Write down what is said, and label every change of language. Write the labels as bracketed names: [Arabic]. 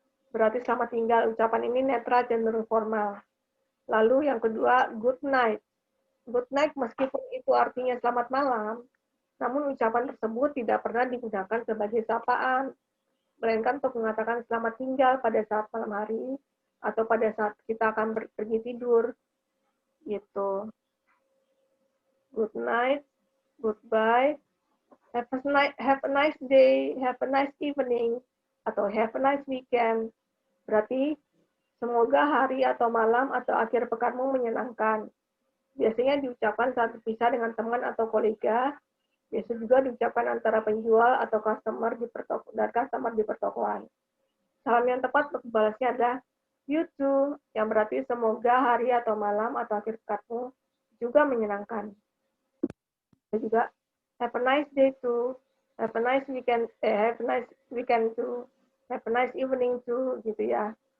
[Indonesian] Berarti selamat tinggal. Ucapan ini netral cenderung formal. Lalu yang kedua good night. Good night meskipun itu artinya selamat malam, namun ucapan tersebut tidak pernah digunakan sebagai sapaan, melainkan untuk mengatakan selamat tinggal pada saat malam hari atau pada saat kita akan pergi tidur. Gitu. [English] Good night, goodbye, have a nice day, have a nice evening, atau have a nice weekend. [Indonesian] Berarti semoga hari atau malam atau akhir pekanmu menyenangkan. Biasanya diucapkan saat berpisah dengan teman atau kolega. Biasa juga diucapkan antara penjual atau customer di pertokoan. Salam yang tepat untuk balasnya adalah [English] you too, [Indonesian] yang berarti semoga hari atau malam atau akhir pekanmu juga menyenangkan. [English] Dan juga have a nice day too, have a nice weekend too, have a nice evening too, [Indonesian] gitu ya.